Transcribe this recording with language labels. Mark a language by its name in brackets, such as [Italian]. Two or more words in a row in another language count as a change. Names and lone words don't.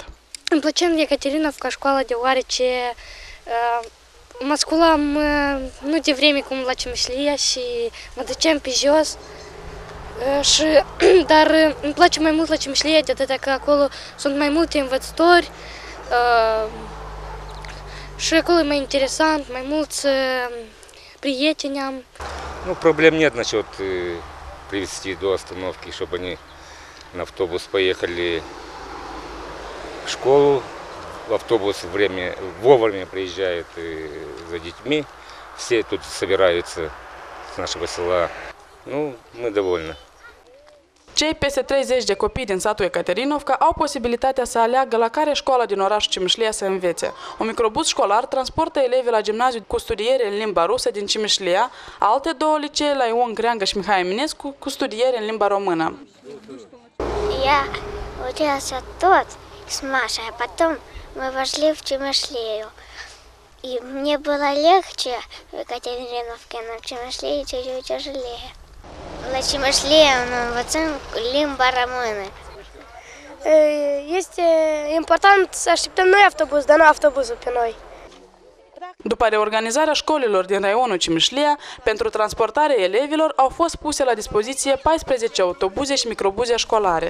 [Romanian] Îmi plăcea în Ekaterinovka școala deoarece mă sculam nu de vreme cum la Cimișlia și mă duceam pe jos, dar îmi place mai mult la Cimișlia de atât că acolo sunt mai multe învățători și acolo e mai interesant, mai mulți prieteni am. [Russian] Ну, проблем нет насчет привезти до остановки, чтобы они на автобус поехали в школу. Автобус вовремя приезжает за детьми. Все тут собираются с нашего села. Ну, мы довольны. [Romanian] Cei peste 30 de copii din satul Ekaterinovka au posibilitatea să aleagă la care școală din orașul Cimișlia să învețe. Un microbus școlar transportă elevii la gimnaziu cu studiere în limba rusă din Cimișlia, alte două licee la Ion Creangă și Mihai Eminescu cu studiere în limba română. [Russian] Я учился тут с Машей, а потом мы вошли в Чимишлию. И мне было легче в Екатериновке, но в Чимишлии чуть-чуть тяжелее. [Romanian] La Cimișlia învățăm limba română. Este important să așteptăm noi autobuz, dar nu autobuzul pe noi. După reorganizarea școlilor din raionul Cimișlia, pentru transportarea elevilor au fost puse la dispoziție 14 autobuze și microbuze școlare.